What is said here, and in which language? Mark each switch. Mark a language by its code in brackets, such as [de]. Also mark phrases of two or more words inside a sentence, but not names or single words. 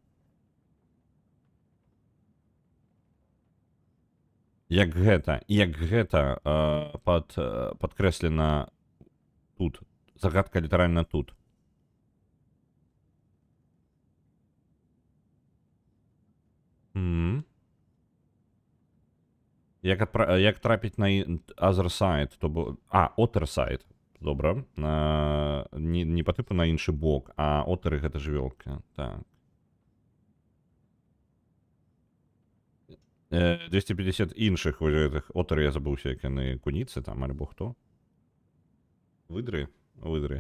[be] Як гэта падкрэслена тут. Загадка літаральна тут. Як трапіць на [en] other side, [be] то бо... [en] other side. [be] Добра. Не по типу на іншы бок, а отары гэта жывёлка. Так. 250 іншых гэтых отары, я забыўся, як яны куніцы там, альбо хто. Выдры? Выдры.